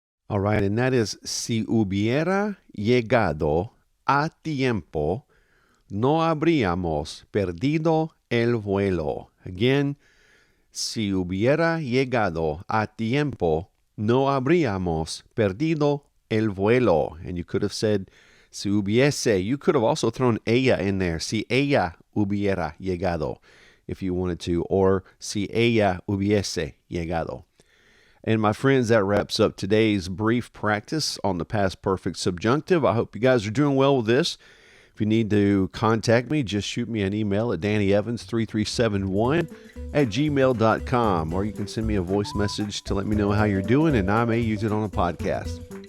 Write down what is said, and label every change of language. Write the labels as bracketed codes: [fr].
[en] All right, and that is, [es] si hubiera llegado a tiempo, no habríamos perdido el vuelo. Again, si hubiera llegado a tiempo, no habríamos perdido el vuelo. [en] And you could have said, si hubiese. You could have also thrown ella in there. [es] Si ella hubiera llegado, [en] if you wanted to. [es] Or si ella hubiese llegado. [en] And my friends, that wraps up today's brief practice on the past perfect subjunctive. I hope you guys are doing well with this. If you need to contact me, just shoot me an email at dannyevans3371@gmail.com, or you can send me a voice message to let me know how you're doing, and I may use it on a podcast.